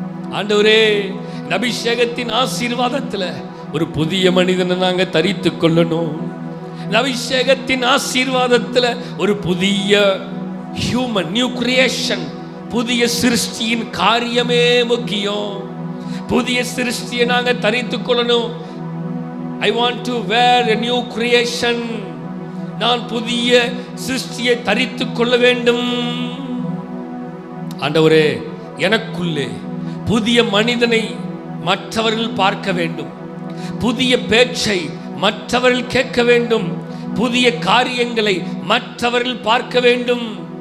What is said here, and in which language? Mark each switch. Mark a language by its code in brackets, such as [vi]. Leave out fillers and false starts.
[ta] ஆண்டவரே, அபிஷேகத்தின் ஆசீர்வாதத்துல ஒரு புதிய மனிதனை நாங்க தரித்துக் கொள்ளணும். அபிஷேகத்தின் ஆசீர்வாதத்துல ஒரு புதிய ஹியூமன், நியூ கிரியேஷன், புதிய சிருஷ்டியின் காரியமே முக்கியம். புதிய சிருஷ்டியை நாங்க தரித்துக் கொள்ளணும். [en] I want to wear a new creation. [ta] நான் புதிய சிருஷ்டியை தரித்துக் கொள்ள வேண்டும். ஆண்டவரே, எனக்குள்ளே புதிய மனிதனை மற்றவர்கள் பார்க்க வேண்டும். புதிய பேச்சை மற்றவர்கள் கேட்க வேண்டும். புதிய காரியங்களை மற்றவர்கள் பார்க்க வேண்டும்.